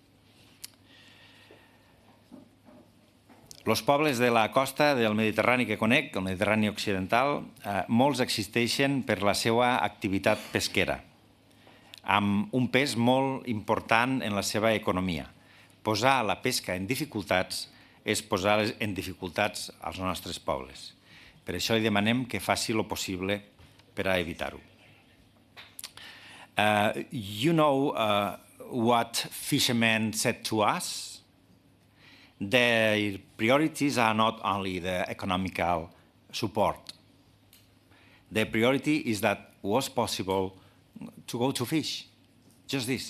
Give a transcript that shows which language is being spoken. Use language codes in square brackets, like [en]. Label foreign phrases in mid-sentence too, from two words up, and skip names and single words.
[ca] Els pobles de la costa del Mediterrani que conec, el Mediterrani occidental, molts existeixen per la seva activitat pesquera, amb un pes molt important en la seva economia. Posar la pesca en dificultats és posar en dificultats als nostres pobles. Per això li demanem que faci el possible per a evitar-ho. [en] You know what fishermen said to us? Their priorities are not only the economical support. Their priority is that it was possible to go to fish, just this.